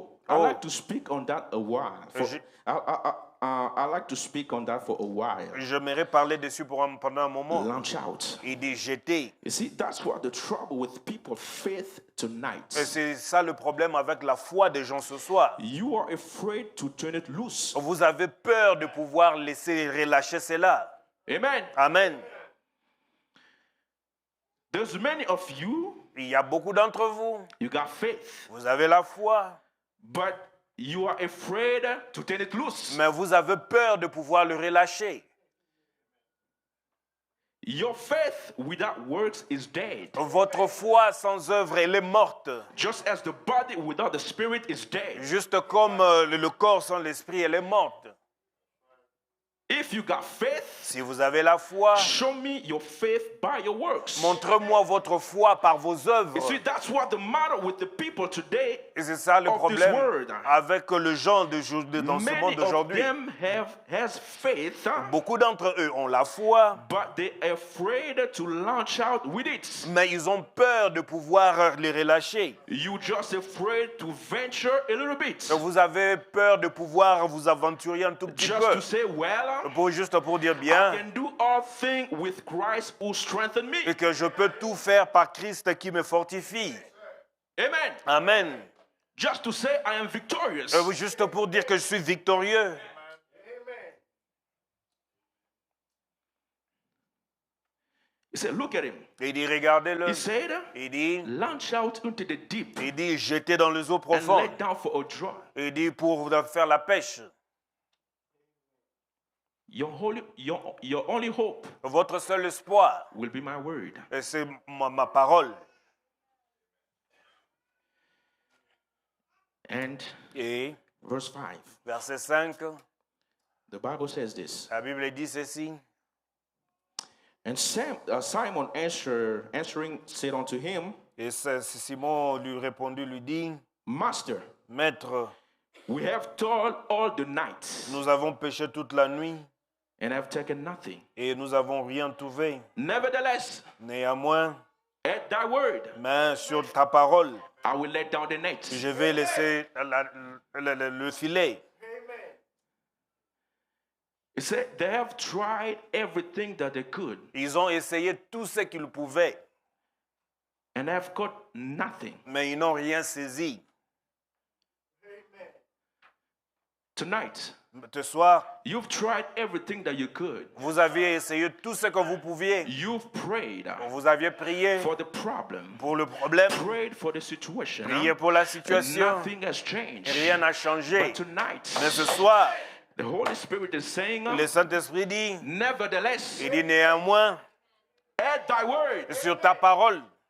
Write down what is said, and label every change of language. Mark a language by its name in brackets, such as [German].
[English] I like to speak on that a while. I like to speak on that for a while. [French] j'aimerais parler dessus pendant un moment. [English] Launch out. [French] Il dit, jeter. [English] You see, that's what the trouble with people's faith tonight. [French] Et c'est ça le problème avec la foi des gens ce soir. [English] You are afraid to turn it loose. [French] Vous avez peur de pouvoir laisser relâcher cela. Amen. Amen. [English] There's many of you, [French] Il y a beaucoup d'entre vous, [English] you got faith, [French] vous avez la foi, [English] but you are afraid to turn it loose. [French] mais vous avez peur de pouvoir le relâcher. [English] Your faith without works is dead. [French] Votre foi sans œuvre, elle est morte. [English] Just as the body without the spirit is dead. [French] Juste comme le corps sans l'esprit, elle est morte. [English] If you got faith, [French] Si vous avez la foi, [English] show me your faith by your works. [French] montre-moi votre foi par vos œuvres. [English] You see, that's what the matter with the people today. [French] Et c'est ça le [English] of this [French] problème [English] world. [French] avec les gens dans ce monde [English] Many of [French] d'aujourd'hui. [English] them has faith, [French] Beaucoup d'entre eux ont la foi, [English] but they are afraid to launch out with it. [French] mais ils ont peur de pouvoir les relâcher. [English] You just afraid to venture a little bit. [French] Vous avez peur de pouvoir vous aventurer un tout petit [English] Just [French] peu. [English] to say, well, [French] Juste pour dire [English] I [French] bien [English] can do all things with Christ who strengthened me. [French] et que je peux tout faire par Christ qui me fortifie. Amen. Amen. [English] Just to say I am victorious. [French] Juste pour dire que je suis victorieux. [English] He said, look at him. [French] Il dit, regardez-le. [English] He said, [French] Il dit, [English] launch out into the deep [French] il dit, jetez dans les eaux [English] and [French] profondes. [English] let down for a draw. [French] Il dit, pour faire la pêche. [English] Your only hope [French] Votre seul espoir, [English] will be my word. [French] et c'est ma parole. [English] And [French] Et [English] verse 5, [French] verset 5, [English] the Bible says this. [French] la Bible dit ceci. [English] And Simon answering said unto him, [French] Et Simon lui répondit, lui dit, [English] Master, [French] Maître, [English] we have toiled all the night [French] nous avons pêché toute la nuit [English] and have taken nothing. [French] et nous n'avons rien trouvé. [English] Nevertheless, [French] Néanmoins, [English] at thy word, [French] mais sur ta parole, [English] I will let down the net. [French] je vais laisser le filet. [English] He said they have tried everything that they could [French] Ils ont essayé tout ce qu'ils pouvaient, [English] and have caught nothing. [French] mais ils n'ont rien saisi. [English] Tonight, [French] Ce soir, [English] you've tried everything that you could. [French] vous aviez essayé tout ce que vous pouviez. [English] You've prayed [French] Vous aviez prié [English] for the problem, [French] pour le problème, [English] prayed for the situation. [French] prié pour la situation. [English] Nothing has changed. [French] Rien n'a changé. [English] But tonight, [French] Mais ce soir, [English] the Holy Spirit is saying, [French] le Saint-Esprit dit, [English] nevertheless, [French] il dit néanmoins, [English] at thy word. [French] sur ta parole.